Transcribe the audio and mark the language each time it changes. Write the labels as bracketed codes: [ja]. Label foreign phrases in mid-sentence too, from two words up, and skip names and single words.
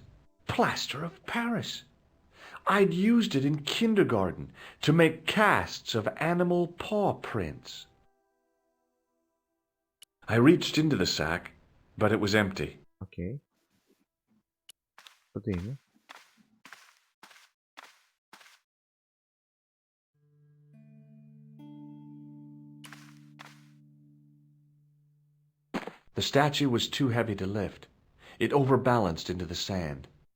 [en] Plaster of Paris. I'd used it in kindergarten to make casts of animal paw prints. I reached into the sack, but it was empty. [el] Okay. Τι είναι? [en] The statue was too heavy to lift. It overbalanced into the sand.